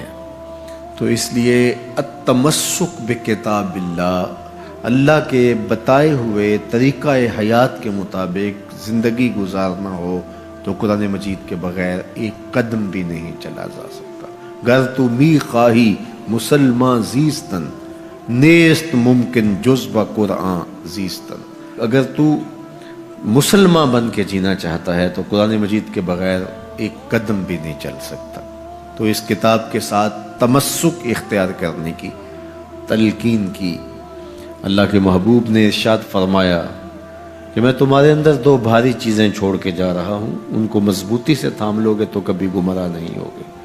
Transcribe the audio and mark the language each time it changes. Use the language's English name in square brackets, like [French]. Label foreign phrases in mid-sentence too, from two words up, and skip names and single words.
[Urdu] تو اس لیے [Arabic] التمسک بکتاب اللہ، [Urdu] اللہ کے بتائے ہوئے طریقہ حیات کے مطابق زندگی گزارنا ہو تو قرآن مجید کے بغیر ایک قدم بھی نہیں چلا جا سکتا۔ [Persian] گر تو می خواہی مسلمان زیستن، نیست ممکن جز با قرآن زیستن، [Urdu] اگر تو مسلمان بن کے جینا چاہتا ہے تو قرآن مجید کے بغیر ایک قدم بھی نہیں چل سکتا۔ تو اس کتاب کے ساتھ تمسک اختیار کرنے کی تلقین کی۔ اللہ کے محبوب نے ارشاد فرمایا کہ میں تمہارے اندر دو بھاری چیزیں چھوڑ کے جا رہا ہوں، ان کو مضبوطی سے تھام لوگے تو کبھی گمراہ نہیں ہوگے۔